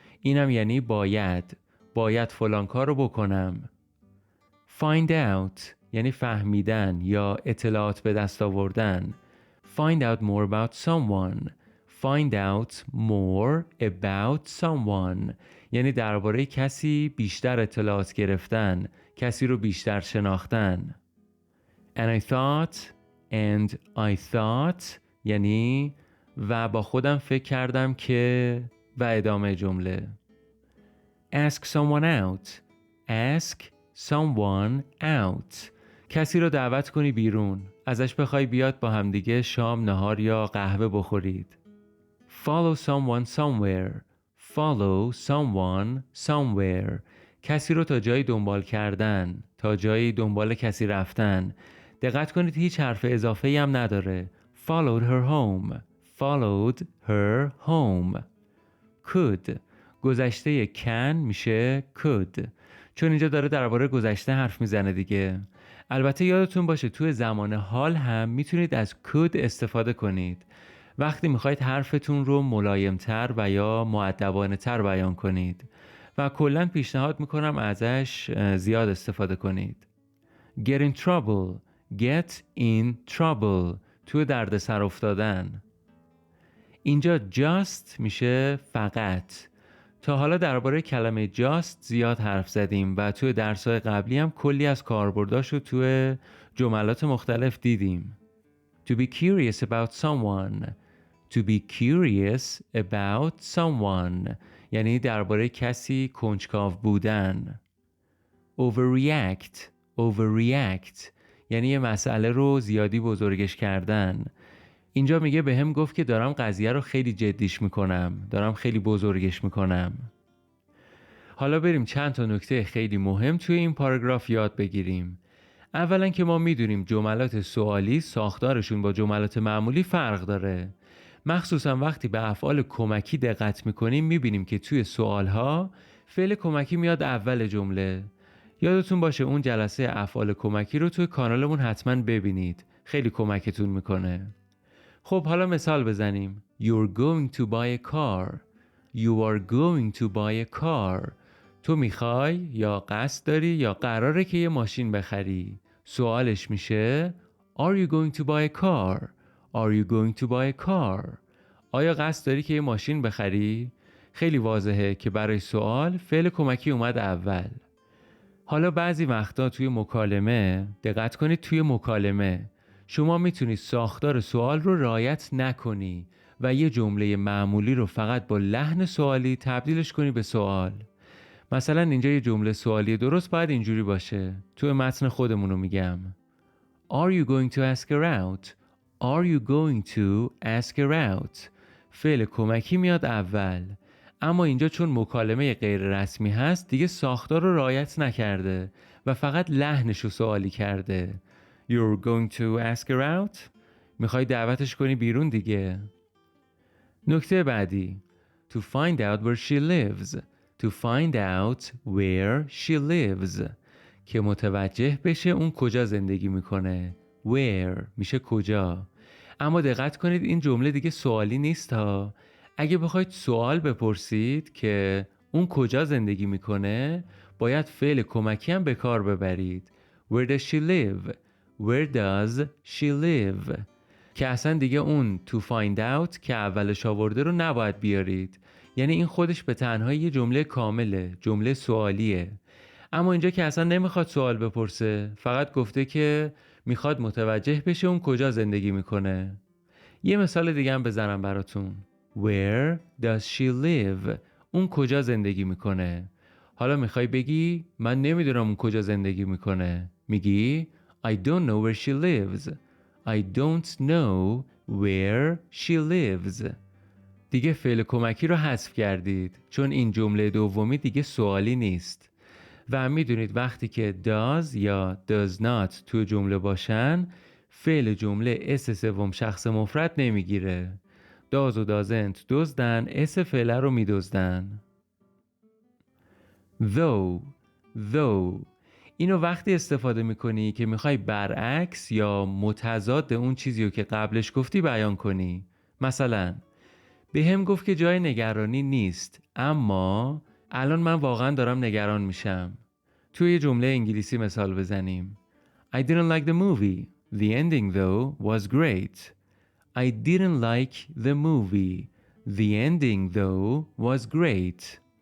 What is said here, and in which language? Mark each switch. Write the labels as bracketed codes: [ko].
[fa] اینم یعنی باید فلان کارو بکنم. [en] Find out [fa] یعنی فهمیدن یا اطلاعات به دست آوردن. [en] Find out more about someone. Find out more about someone [fa] یعنی درباره کسی بیشتر اطلاعات گرفتن، کسی رو بیشتر شناختن. [en] and I thought [fa] یعنی و با خودم فکر کردم که و ادامه جمله. [en] Ask someone out. Ask someone out. [fa] کسی رو دعوت کنی بیرون. ازش بخوای بیاد با همدیگه شام، نهار یا قهوه بخورید. [en] Follow someone somewhere. Follow someone somewhere. [fa] کسی رو تا جایی دنبال کردن، تا جایی دنبال کسی رفتن. دقت کنید هیچ حرف اضافه‌ای هم نداره. [en] Followed her home. Followed her home. Could. [fa] گذشته can میشه could. چون اینجا داره درباره گذشته حرف میزنه دیگه. البته یادتون باشه توی زمان حال هم میتونید از could استفاده کنید. وقتی میخواید حرفتون رو ملایمتر و یا مؤدبانه تر بیان کنید و کلاً پیشنهاد میکنم ازش زیاد استفاده کنید. Get in trouble. Get in trouble. توی دردسر افتادن. اینجا just میشه فقط. تا حالا درباره کلمه just زیاد حرف زدیم و توی درس‌های قبلی هم کلی از کاربرداشو توی جملات مختلف دیدیم. [en] To be curious about someone. [fa] To be curious about someone یعنی درباره کسی کنجکاو بودن. [en] Overreact. [fa] Overreact یعنی یه مسئله رو زیادی بزرگش کردن. اینجا میگه به هم گفت که دارم قضیه رو خیلی جدیش میکنم. دارم خیلی بزرگش میکنم. حالا بریم چند تا نکته خیلی مهم توی این پاراگراف یاد بگیریم. اولا که ما میدونیم جملات سوالی ساختارشون با جملات معمولی فرق داره. مخصوصا وقتی به افعال کمکی دقت میکنیم میبینیم که توی سوالها فعل کمکی میاد اول جمله. یادتون باشه اون جلسه افعال کمکی رو توی کانالمون حتما ببینید. خیلی کمکتون میکنه. خب حالا مثال بزنیم. [en] You're going to buy a car. You are going to buy a car. [fa] تو میخوای یا قصد داری یا قراره که یه ماشین بخری. سوالش میشه [en] Are you going to buy a car? Are you going to buy a car? [fa] آیا قصد داری که یه ماشین بخری؟ خیلی واضحه که برای سوال فعل کمکی اومد اول. حالا بعضی وقتا توی مکالمه دقت کنید توی مکالمه شما میتونید ساختار سوال رو رعایت نکنی و یه جمله معمولی رو فقط با لحن سوالی تبدیلش کنی به سوال. مثلا اینجا یه جمله سوالی درست باید اینجوری باشه. توی متن خودمون رو میگم. [en] Are you going to ask her out? Are you going to ask her out? [fa] فعل کمکی میاد اول. اما اینجا چون مکالمه غیر رسمی هست دیگه ساختار رو رعایت نکرده و فقط لحنش رو سوالی کرده. [en] You're going to ask her out? [fa] میخوای دعوتش کنی بیرون دیگه. نکته بعدی. [en] To find out where she lives. To find out where she lives. [fa] که متوجه بشه اون کجا زندگی میکنه. Where میشه کجا. اما دقت کنید این جمله دیگه سوالی نیست ها. اگه بخواید سوال بپرسید که اون کجا زندگی میکنه باید فعل کمکی هم به کار ببرید. [en] Where does she live? Where does she live? [fa] که اصلا دیگه اون [en] to find out [fa] که اولش آورده رو نباید بیارید. یعنی این خودش به تنهایی یه جمله کامله. جمله سوالیه. اما اینجا که اصلا نمیخواد سوال بپرسه. فقط گفته که میخواد متوجه بشه اون کجا زندگی میکنه. یه مثال دیگه هم بزنم براتون. [en] Where does she live? [fa] اون کجا زندگی میکنه. حالا میخوای بگی من نمیدونم اون کجا زندگی میکنه. میگی [en] I don't know where she lives. I don't know where she lives. [fa] دیگه فعل کمکی رو حذف کردید چون این جمله دومی دیگه سوالی نیست. و میدونید وقتی که does یا does not تو جمله باشن فعل جمله اس سوم شخص مفرد نمیگیره. داز و دازنت دزدن اس فعل رو میدزدن. though اینو وقتی استفاده میکنی که میخوای برعکس یا متضاد اون چیزی رو که قبلش گفتی بیان کنی. مثلا به هم گفت که جای نگرانی نیست اما الان من واقعا دارم نگران میشم. توی یه جمله انگلیسی مثال بزنیم. [en] I didn't like the movie. The ending though was great. I didn't like the movie. The ending though was great.